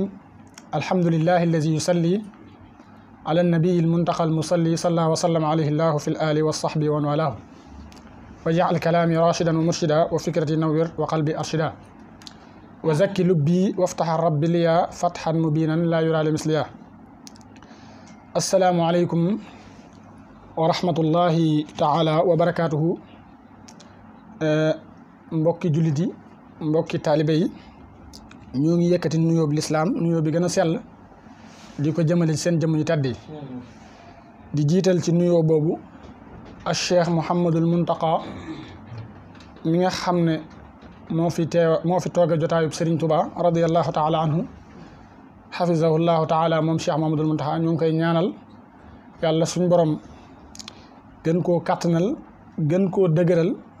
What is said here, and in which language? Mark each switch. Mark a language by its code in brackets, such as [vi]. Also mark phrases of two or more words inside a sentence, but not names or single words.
[ar] الحمد لله الذي يصلي على النبي المنتقى المصلي صلى وسلم عليه الله في الآل والصحب ومن والاه وجعل كلامي راشدا ومرشدا وفكرتي نوّر وقلبي أرشدا وزكي لبي وافتح الرب لي فتحا مبينا لا يرى لمثلها. السلام عليكم ورحمة الله تعالى وبركاته. [wo] mbokki jullit yi mbokki taalibe yi ñoo ngi yëkkati nuyoo bi lislaam nuyoo bi gën a sell di ko jëmale ci seen jëmm yu tedd yi di jiital ci nuyoo boobu al cheikh Mouhamadul Muntaqa mi nga xam ne moo fi tooge jotaayub Serigne Touba [ar] رضي الله تعالى عنه حفظه الله تعالى [wo] moom cheikh Mouhamadul Muntaqa ñoo ngi koy ñaanal yàlla suñ borom gën koo kàttanal gën koo dëgëral